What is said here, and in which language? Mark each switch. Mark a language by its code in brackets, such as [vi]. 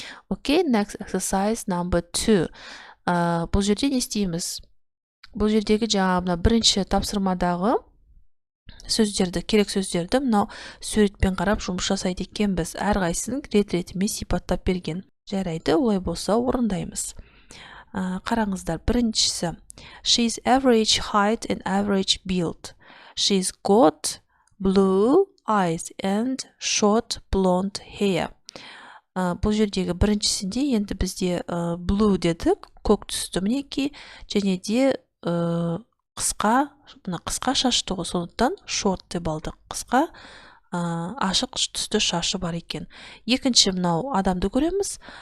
[en] Okay, next exercise number 2. [kk] Бұл жерде не істейміз? Бұл жердегі жаңа бірінші тапсырмадағы сөздерді, керек сөздерді мынау суретпен қарап жұмыс жасайды екенбіз. Әрқайсының рет-ретімен сипаттап берген. Жарайды, олай болса орындаймыз. Қараңыздар, біріншісі. [en] She's average height and average build. She's got blue eyes and short blonde hair. [kk] Бұл жердегі біріншісінде енді бізде blue дедік, көк түсті мінекей, және де қысқа шашты ғой, сондықтан short деп алдық. Қысқа ашық түсті шашы бар екен. Екінші мынау адамды көреміз.